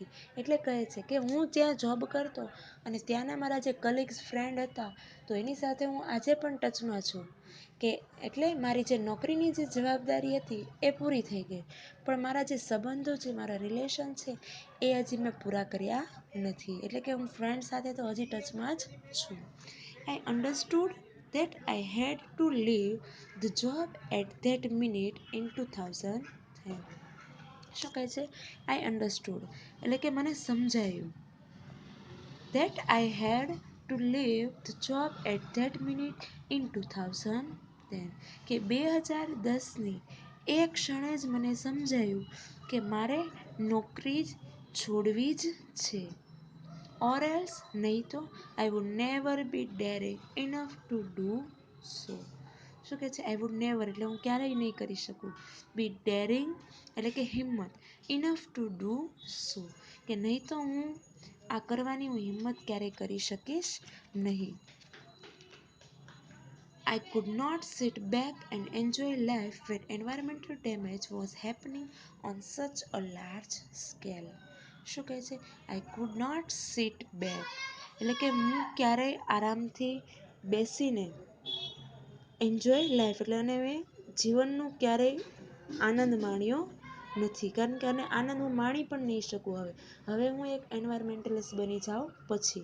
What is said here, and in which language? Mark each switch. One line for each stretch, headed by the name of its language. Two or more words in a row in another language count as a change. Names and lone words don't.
Gujarati: એટલે કહે છે કે હું જ્યાં જોબ કરતો અને ત્યાંના મારા જે કલીગ્સ ફ્રેન્ડ હતા તો એની સાથે હું આજે પણ ટચમાં છું, કે એટલે મારી જે નોકરીની જે જવાબદારી હતી એ પૂરી થઈ ગઈ, પણ મારા જે સંબંધો છે, મારા રિલેશન છે એ હજી મેં પૂરા કર્યા નથી. એટલે કે હું ફ્રેન્ડ સાથે તો હજી ટચમાં જ છું.
English: I understood that I had to leave the job at that minute in 2010.
Gujarati: શું કહે છે?
English: I understood,
Gujarati: એટલે કે મને સમજાયું.
English: That I had to leave the job at that minute in 2010.
Gujarati: કે 2010ની એ ક્ષણે જ મને સમજાયું કે મારે નોકરી છોડવી જ છે.
English: Or else,
Gujarati: નહીં તો
English: I would never be daring enough to do so.
Gujarati: શું કહે છે?
English: I would never
Gujarati: એટલે હું ક્યારેય નહીં કરી શકું.
English: Be daring
Gujarati: એટલે કે હિંમત.
English: Enough to do so,
Gujarati: કે નહીં તો હું આ કરવાની હું હિંમત ક્યારેય કરી શકીશ નહીં.
English: I could not sit back and enjoy life when environmental damage was happening on such a large scale.
Gujarati: શું કહે છે?
English: I could not sit back
Gujarati: એટલે કે હું ક્યારેય આરામથી બેસીને
English: enjoy life
Gujarati: એટલે અને મેં જીવનનું ક્યારેય આનંદ માણ્યો નથી, કારણ કે અને આનંદ હું માણી પણ નહીં શકું. હવે હું એક એન્વાયરમેન્ટલિસ્ટ બની જાઉં પછી.